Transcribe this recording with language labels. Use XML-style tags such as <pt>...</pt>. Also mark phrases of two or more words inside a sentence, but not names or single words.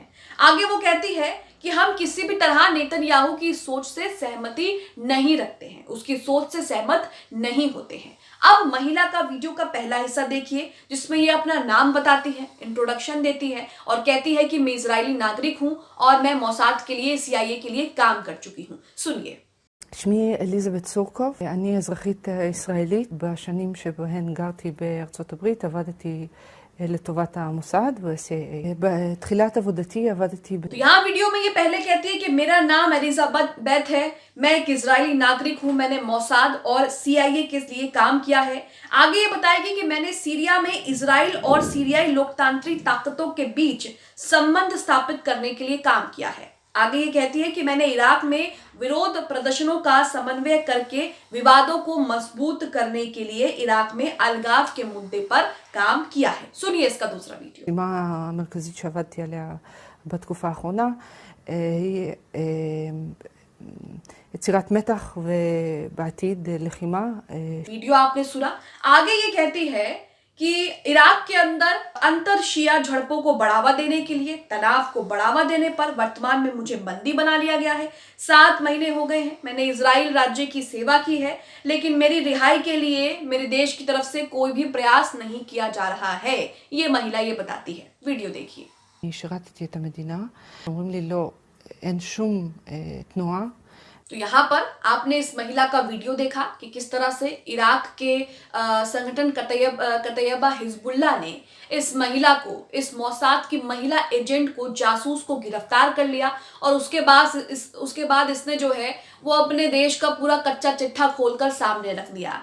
<hi>आगे वो कहती है कि हम किसी भी तरह नेतन्याहू की सोच से सहमति नहीं रखते हैं, उसकी सोच से सहमत नहीं होते हैं। अब महिला का वीडियो का पहला हिस्सा देखिए जिसमें ये अपना नाम बताती है, इंट्रोडक्शन देती है और कहती है कि मैं इजरायली नागरिक हूं और मैं मोसाद के लिए, CIA के लिए काम कर चुकी हूं। सुनिए।</hi> <he>שמי אליזבת סורקוב, אני אזרחית ישראלית. בשנים שבהן גרתי בארצות הברית עבדתי לטובת המוסד, בתחילת עבודתי עבדתי...</he> <hi>तो यहाँ वीडियो में ये पहले कहती है कि मेरा नाम एलिजाबेथ है, मैं एक इजरायली नागरिक हूँ, मैंने मोसाद और CIA के लिए काम किया है। आगे ये बताएगी कि मैंने सीरिया में इजराइल और सीरियाई लोकतांत्रिक ताकतों के बीच संबंध स्थापित करने के लिए काम किया है। आगे ये कहती है कि मैंने इराक में विरोध प्रदर्शनों का समन्वय करके विवादों को मजबूत करने के लिए इराक में अलगाव के मुद्दे पर काम किया है। सुनिए इसका दूसरा वीडियो।</hi> <he>המשימה המרכזית שעבדתי עליה בתקופה האחרונה היא יצירת מתח ובעתיד לחימה.</he> <hi>वीडियो आपने सुना। आगे ये कहती है कि इराक के अंदर अंतर शिया झड़पों को बढ़ावा देने के लिए, तनाव को बढ़ावा देने पर वर्तमान में मुझे बंदी बना लिया गया है। 7 महीने हो गए हैं, मैंने इजराइल राज्य की सेवा की है, लेकिन मेरी रिहाई के लिए मेरे देश की तरफ से कोई भी प्रयास नहीं किया जा रहा है। ये महिला ये बताती है। वीडियो देखिए।</hi> <he>אני שירתתי את המדינה, אומרים לי לא, אין שום תנועה</he> <hi>तो यहाँ पर आपने इस महिला का वीडियो देखा कि किस तरह से इराक के संगठन कतैयबा हिजबुल्लाह ने इस महिला को, इस मोसाद की महिला एजेंट को, जासूस को गिरफ्तार कर लिया और उसके बाद इसने जो है वो अपने देश का पूरा कच्चा चिट्ठा खोलकर सामने रख दिया।</hi>